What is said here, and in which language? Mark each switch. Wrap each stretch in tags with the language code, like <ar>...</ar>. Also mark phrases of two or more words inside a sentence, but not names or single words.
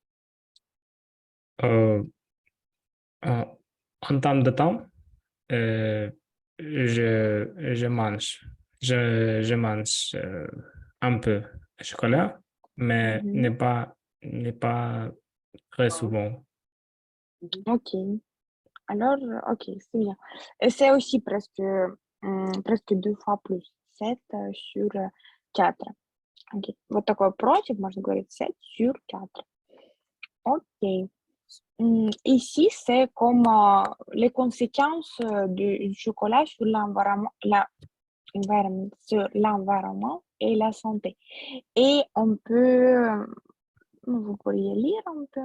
<fr>Euh, en termes de temps, je mange, je mange un peu de chocolat, mais Mhm. n'est pas très souvent. Ok. Alors, ok, c'est bien. Et c'est aussi presque 2 fois plus. 7 sur 4.</fr> <ru>Окей. Вот такой против, можно говорить 7 sur 4.</ru> <fr>Ok. Ici, c'est comme les conséquences du chocolat sur sur l'environnement et la santé. Et on peut, vous pourriez lire un peu?</fr>